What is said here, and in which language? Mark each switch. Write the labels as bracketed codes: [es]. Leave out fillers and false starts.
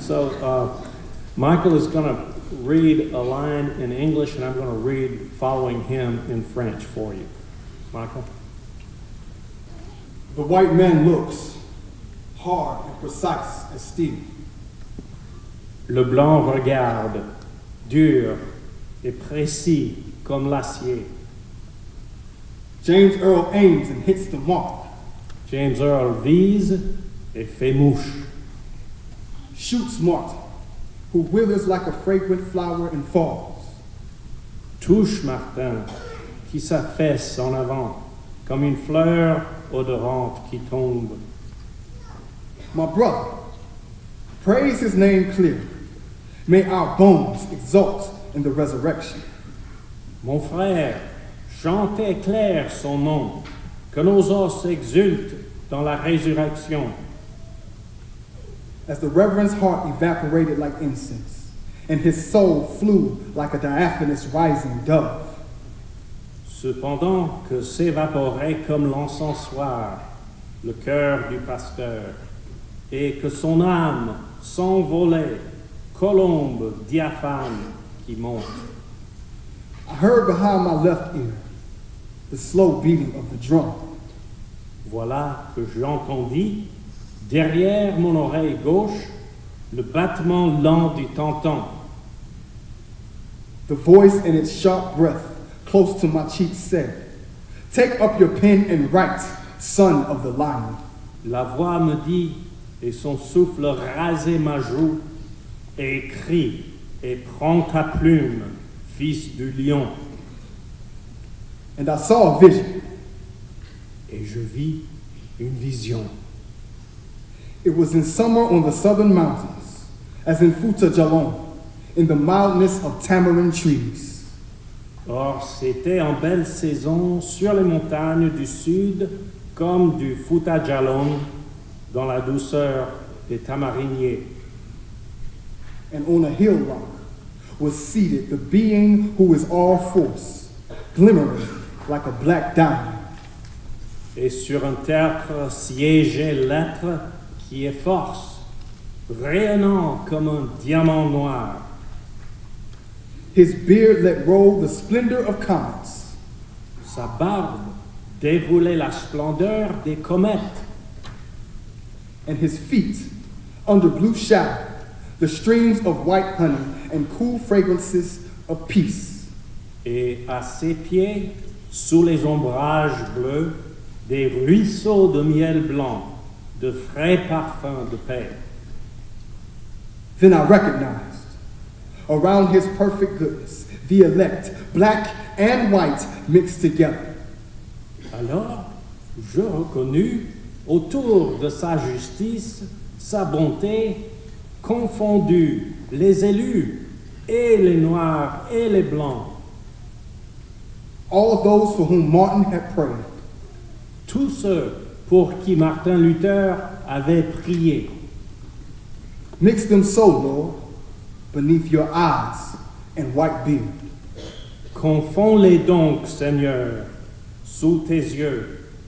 [en] So Michael is going to read a line in English, and I'm going to read following him in French for you. Michael? The white man looks hard and precise as steel. [fr] Le blanc regarde, dur et précis comme l'acier. [en] James Earl aims and hits the mark. [fr] James Earl vise et fait mouche. [en] Shoots Martin, who withers like a fragrant flower and falls. [fr] Touche Martin, qui s'affaisse en avant, comme une fleur odorante qui tombe. [en] My brother, praise his name clearly. May our bones exult in the resurrection. [fr] Mon frère, chantez clair son nom, que nos os exultent dans la résurrection. [en] As the reverend's heart evaporated like incense, and his soul flew like a diaphanous rising dove. [fr] Cependant que s'évaporait comme l'encensoir le cœur du pasteur, et que son âme s'envolait, colombe diaphane qui monte. [en] I heard behind my left ear the slow beating of the drum. [fr] Voilà que j'entendis, derrière mon oreille gauche, le battement lent du tantang. [en] The voice in its sharp breath close to my cheek said, "Take up your pen and write, son of the lion." [fr] La voix me dit, et son souffle rasait ma joue, écris et prends ta plume, fils du lion. [en] And I saw a vision. [fr] Et je vis une vision. [en] It was in summer on the southern mountains, as in Futa Jalon, in the mildness of tamarind trees. [fr] Or, c'était en belle saison sur les montagnes du sud, comme du Futa Jalon, dans la douceur des tamariniers. [en] And on a hill rock was seated the being who is all force, glimmering like a black diamond. [fr] Et sur un tertre siégeait l'être qui est force, rayonnant comme un diamant noir. [en] His beard let roll the splendor of comets. [fr] Sa barbe déroulait la splendeur des comètes. [en] And his feet, under blue shadow, the streams of white honey and cool fragrances of peace. [fr] Et à ses pieds, sous les ombrages bleus, des ruisseaux de miel blanc, de frais parfums de paix. [en] Then I recognized, around his perfect goodness, the elect, black and white mixed together. [fr] Alors, je reconnus, autour de sa justice, sa bonté, confondus, les élus, et les noirs et les blancs. [en] All those for whom Martin had prayed. [fr] Tous ceux pour qui Martin Luther avait prié. [en] Mix them so, Lord, beneath your eyes and white beard. [fr] Confonds-les donc, Seigneur, sous tes yeux,